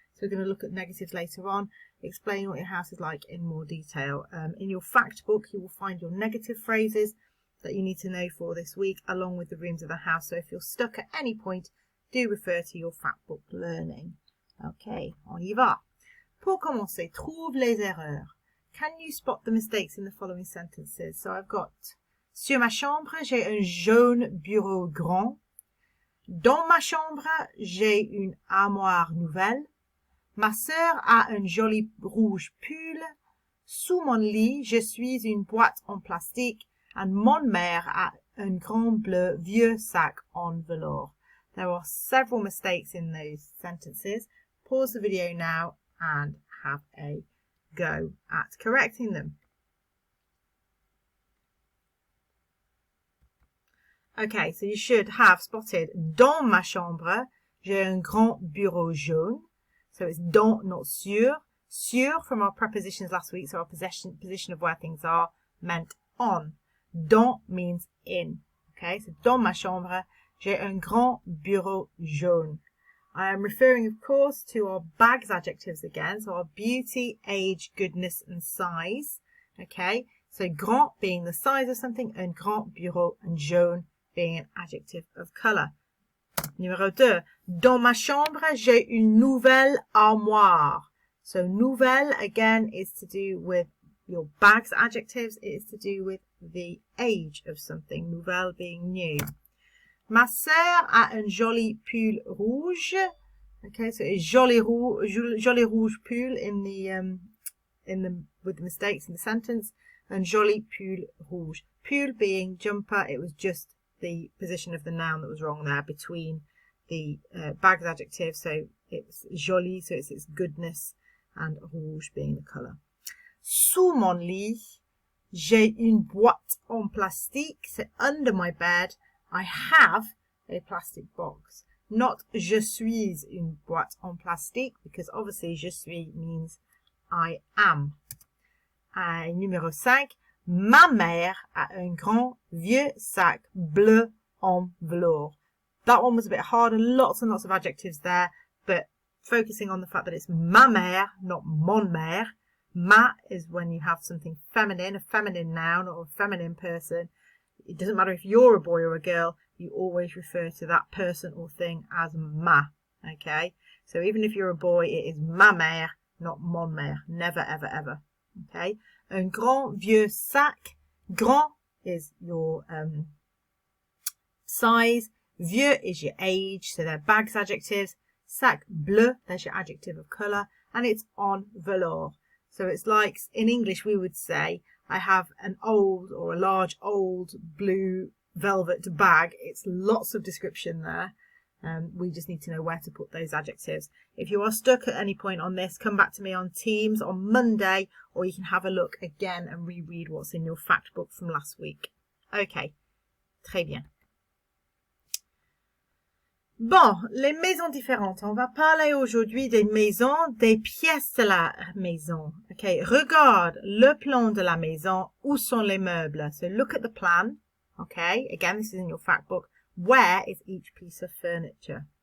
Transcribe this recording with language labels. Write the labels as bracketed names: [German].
[English] So we're going to look at negatives later on, explain what your house is like in more detail. In your fact book, you will find your negative phrases that you need to know for this week, along with the rooms of the house. So if you're stuck at any point, do refer to your fact book learning. [French] Okay, on y va. Pour commencer, trouve les erreurs. [English] Can you spot the mistakes in the following sentences? So I've got, [French] sur ma chambre, j'ai un jaune bureau grand. Dans ma chambre, j'ai une armoire nouvelle. Ma sœur a un joli rouge pull. Sous mon lit, je suis une boîte en plastique. And mon mère a un grand bleu vieux sac en velours. [English] There are several mistakes in those sentences. Pause the video now and have a go at correcting them. Okay, so you should have spotted [French] dans ma chambre, j'ai un grand bureau jaune. [English] So it's dans, not sur. Sur from our prepositions last week, so our position of where things are, meant on. Dans means in. [French] Okay, so dans ma chambre, j'ai un grand bureau jaune. [English] I am referring, of course, to our bags adjectives again. So our beauty, age, goodness, and size. Okay, so grand being the size of something, [French] un grand bureau, [English] and jaune being an adjective of colour. [French] Numéro 2. Dans ma chambre, j'ai une nouvelle armoire. [English] So nouvelle, again, is to do with your bags adjectives. It is to do with the age of something, nouvelle being new. [French] Ma sœur a un joli pull rouge. [English] Okay, so it's [French] joli rouge pull [English] in the with the mistakes in the sentence, and [French] joli pull rouge. [English] Pull being jumper, it was just the position of the noun that was wrong there between the bags adjective. So it's joli, so it's its goodness, and rouge being the colour. [French] Sous mon lit, j'ai une boîte en plastique. [English] So under my bed, I have a plastic box. Not [French] je suis une boîte en plastique, [English] because obviously [French] je suis [English] means I am. [French] Numéro 5. Ma mère a un grand vieux sac bleu en velours. [English] That one was a bit harder, lots and lots of adjectives there, but focusing on the fact that it's [French] ma mère, [English] not [French] mon mère. [English] Ma is when you have something feminine, a feminine noun or a feminine person. It doesn't matter if you're a boy or a girl, you always refer to that person or thing as ma. Okay, so even if you're a boy, it is [French] ma mère, [English] not [French] mon mère. [English] Never, ever, ever. Okay, [French] un grand vieux sac. [English] Grand is your size. Vieux is your age, so they're bags adjectives. [French] Sac bleu, [English] there's your adjective of colour, and it's [French] en velours. [English] So it's like, in English we would say, I have an old or a large old blue velvet bag. It's lots of description there. We just need to know where to put those adjectives. If you are stuck at any point on this, come back to me on Teams on Monday, or you can have a look again and reread what's in your fact book from last week. [French] Okay, très bien. Bon, les maisons différentes. On va parler aujourd'hui des maisons, des pièces de la maison. Okay, regarde le plan de la maison. Où sont les meubles? [English] So look at the plan. Okay, again, this is in your fact book. Where is each piece of furniture?